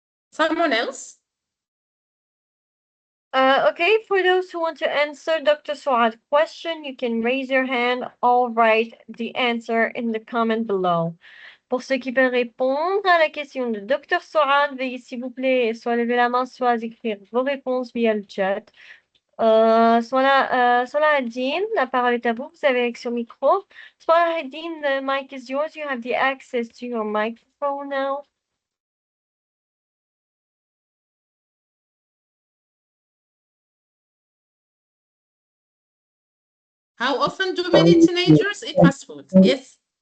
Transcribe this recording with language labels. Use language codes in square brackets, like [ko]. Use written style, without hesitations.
[en] Someone else? Okay, for those who want to answer Dr. Suad's question, you can raise your hand or write the answer in the comment below. [fr] Pour ceux qui veulent répondre à la question de Dr. Suad, veuillez s'il vous plaît soit lever la main, soit écrire vos réponses via le chat. Salahuddin, la parole est à vous. Vous avez accès au micro. [en] Salahuddin, the mic is yours. You have the access to your microphone now. How often do many teenagers eat fast food? Yes.